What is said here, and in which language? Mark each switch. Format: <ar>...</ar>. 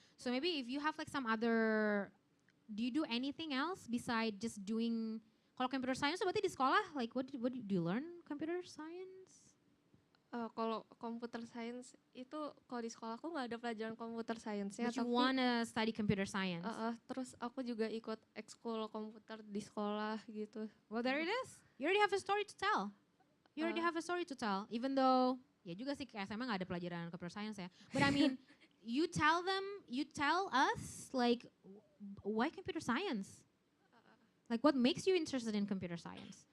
<en>So maybe if you have like some other, do you do anything else besides just doing,</en> <id>kalau computer science berarti di sekolah</id> <en>like what do you learn computer science?</en> <id>Kalau computer science itu kalau di sekolah aku nggak ada pelajaran computer science-nya.</id> <en>But you wanna study computer science?</en> <id>Terus aku juga ikut ekskul komputer di sekolah gitu.</id> <en>Well, there it is. You already have a story to tell. You already have a story to tell. Even though,</en> <id>ya juga sih kayak SMA nggak ada pelajaran computer science ya.</id> <en>But I mean, you tell us like why computer science? Like what makes you interested in computer science?</en>